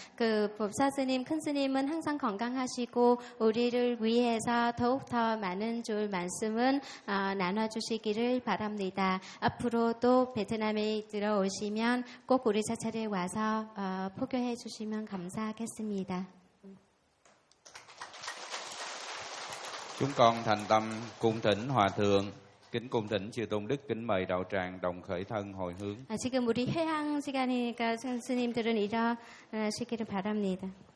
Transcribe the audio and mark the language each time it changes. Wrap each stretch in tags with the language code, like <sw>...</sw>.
<ko>그 법사스님 큰스님은 항상 건강하시고 우리를 위해서 더욱더 많은 좋은 말씀은 나눠 주시기를 바랍니다. 앞으로도 베트남에 들어오시면 꼭 우리 사찰에 와서 포교해 주시면 감사하겠습니다.</ko> <vi>Chúng con thành tâm cung thỉnh Hòa Thượng. Kính cung thỉnh Chư Tôn Đức, kính mời đạo tràng đồng khởi thân hồi hướng.</vi> <ko>À, 지금 우리 회향 시간이니까 선생님들은 일어나시기를 바랍니다.</ko>